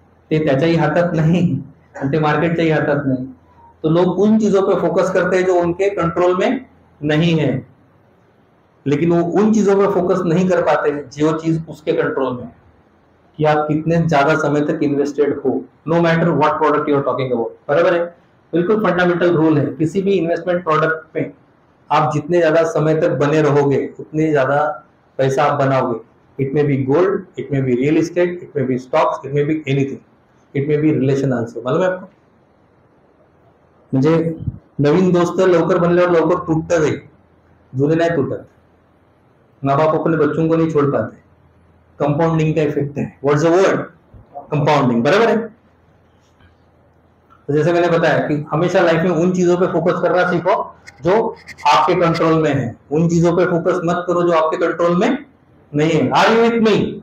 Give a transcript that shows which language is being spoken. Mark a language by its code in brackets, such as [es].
[mr] ते त्याच्याही हातात नाही आणि ते मार्केटच्याही हातात नाही. [hi] तो लोग उन चीजों पे फोकस करते हैं जो उनके कंट्रोल में नहीं है, लेकिन वो उन चीजों पे फोकस नहीं कर पाते जो चीज उसके कंट्रोल में, कि आप कितने ज्यादा समय तक इन्वेस्टेड हो, [en] no matter what product you are talking about, [hi] बराबर है. बिल्कुल फंडामेंटल रूल है. किसी भी इन्वेस्टमेंट प्रोडक्ट में आप जितने ज्यादा समय तक बने रहोगे उतने ज्यादा पैसा आप बनाओगे. [en] It may be gold, it may be real estate, it may be stocks, it may be anything, it may be relation also. [hi] मालूम है आपको? [mr] म्हणजे नवीन दोस्त लवकर बनल्यावर लवकर टूटता जाईल, जुने नाही तुटत. [hi] माँ बाप अपने बच्चों को नहीं छोड़ पाते. कंपाउंडिंग का इफेक्ट है. [en] What's the word? [hi] कंपाउंडिंग, बराबर है. तो जैसे मैंने बताया कि हमेशा लाइफ में उन चीजों पे फोकस करना सीखो जो आपके कंट्रोल में है. उन चीजों पे फोकस मत करो जो आपके कंट्रोल में नहीं है. [en] Are you with me?